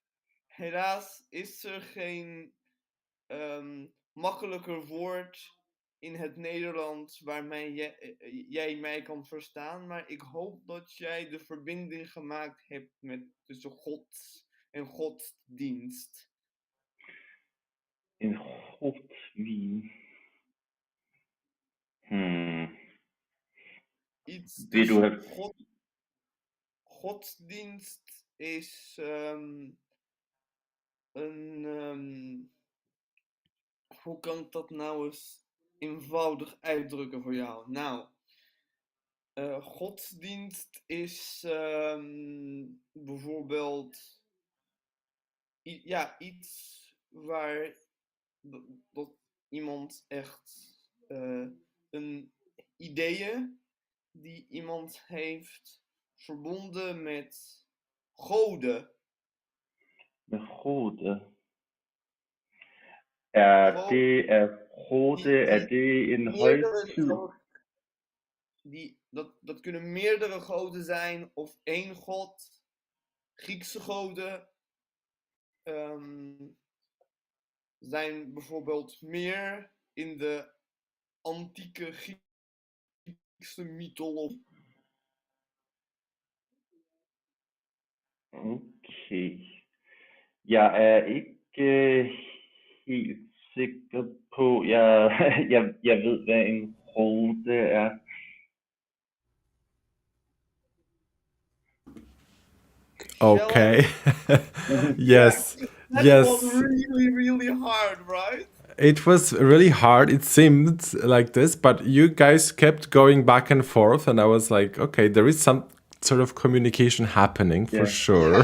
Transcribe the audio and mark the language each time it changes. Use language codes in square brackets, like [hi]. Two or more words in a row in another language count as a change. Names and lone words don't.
[nl] Helaas is er geen makkelijker woord in het Nederlands waarmee jij mij kan verstaan, maar ik hoop dat jij de verbinding gemaakt hebt tussen God en godsdienst. [da] En godsvin. [nl] Iets [da] Vil du have... [nl] godsdienst is hoe kan ik dat nou eens eenvoudig uitdrukken voor jou? Nou, Godsdienst is bijvoorbeeld iets waar dat iemand echt een ideeën die iemand heeft verbonden met goden. [da] Med godet. Er [nl] Gewoon [da] det er godet, er det en højtid? [nl] Dat kunnen meerdere goden zijn of één god. Griekse goden zijn bijvoorbeeld meer in de antieke Griekse mythologie. Okay. [da] Jeg er ikke helt sikker på, jeg ved, hvad en rode er. Okay. [en] Yes. That Yes. was really, really hard, right? It was really hard. It seemed like this, but you guys kept going back and forth, and I was like, okay, there is some sort of communication happening for sure.